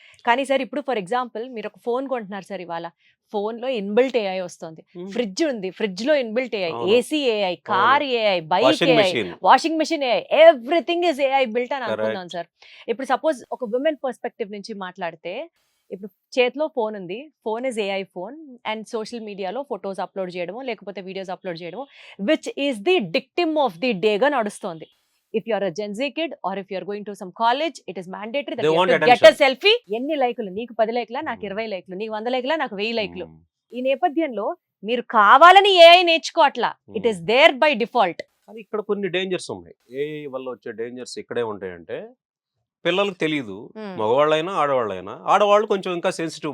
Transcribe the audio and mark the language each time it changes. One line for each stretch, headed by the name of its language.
Telugu: కానీ సార్, ఇప్పుడు for example మీరు ఒక ఫోన్ కొంటున్నారు సార్, ఇవాళ ఫోన్ లో ఇన్బిల్ట్ ఏఐ వస్తుంది, ఫ్రిడ్జ్ ఉంది, ఫ్రిడ్జ్ లో inbuilt AI, AC AI, car AI, bike AI, washing machine AI,
English: everything is AI built
Telugu: అని అనుకుందాం సార్. ఇప్పుడు సపోజ్ ఒక విమెన్ పర్స్పెక్టివ్ నుంచి మాట్లాడితే, ఇప్పుడు చేతిలో ఫోన్ ఉంది, phone is AI phone, and social మీడియాలో ఫొటోస్ అప్లోడ్ చేయడము లేకపోతే వీడియోస్ అప్లోడ్ చేయడము,
English: which is the dictum of the day
Telugu: గా నడుస్తుంది.
English: If you are a Gen Z kid or if you are going to some college, it is mandatory that you have to get a selfie.
Telugu: ఎన్ని లైకులు నీకు 10 లైకులా, నాకు 20 లైకులు, నీకు 100 లైకులా, నాకు 1000 లైకులు. ఈ నేపథ్యంలో మీరు కావాలని AI నేర్చుకోవట్లా,
English: It is there by default.
Telugu: కానీ ఇక్కడ కొన్ని డేంజర్స్ ఉన్నాయి. ఏఐ వల్ల వచ్చే డేంజర్స్ ఇక్కడే ఉంటాయంటే, పిల్లలకు తెలియదు. ఉమ్, మగవాళ్ళైనా ఆడవాళ్ళైనా. ఆడవాళ్ళు కొంచెం ఇంకా సెన్సిటివ్.